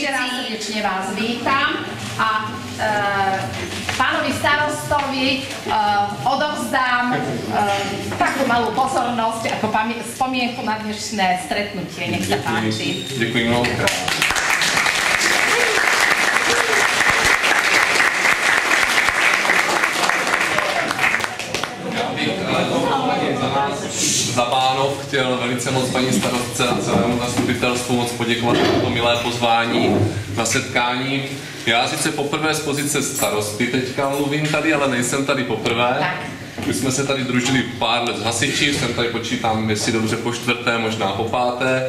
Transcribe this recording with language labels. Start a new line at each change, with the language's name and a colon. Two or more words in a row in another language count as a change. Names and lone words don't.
Slovak: Ešte raz srdečne vás vítam a pánovi starostovi odovzdám takú malú pozornosť ako spomienku na dnešné stretnutie. Nech sa páči. Ďakujem mnohokrát.
Czech: Za Bánov chtěl velice moc paní starostce a celému zastupitelstvu moc poděkovat za to milé pozvání na setkání. Já sice poprvé z pozice starosty teďka mluvím tady, ale nejsem tady poprvé. My jsme se tady družili pár let s hasiči, jsem tady počítám, jestli dobře po čtvrté, možná po páté.